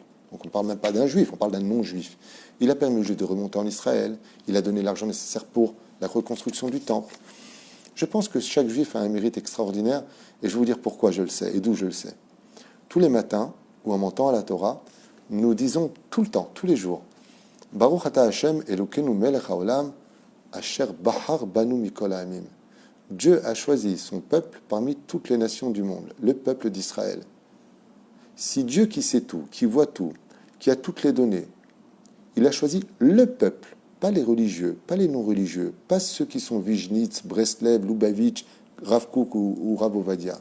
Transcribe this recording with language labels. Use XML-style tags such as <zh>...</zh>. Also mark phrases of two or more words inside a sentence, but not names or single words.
<fr>Donc on ne parle même pas d'un juif, on parle d'un non-juif. Il a permis aux juifs de remonter en Israël, il a donné l'argent nécessaire pour la reconstruction du temple. Je pense que chaque juif a un mérite extraordinaire, et je vais vous dire pourquoi je le sais, et d'où je le sais. Tous les matins, ou en montant à la Torah, nous disons tout le temps, tous les jours,</fr> <he>ברוך אתה השם אלוקינו מלך העולם, אשר בחר בנו מכל העמים.</he> <fr>Dieu a choisi son peuple parmi toutes les nations du monde, le peuple d'Israël. Si Dieu qui sait tout, qui voit tout, qui a toutes les données, il a choisi le peuple, pas les religieux, pas les non-religieux, pas ceux qui sont Vizhnitz, Breslev, Lubavitch, Rav Kook ou Rav Ovadia.</fr>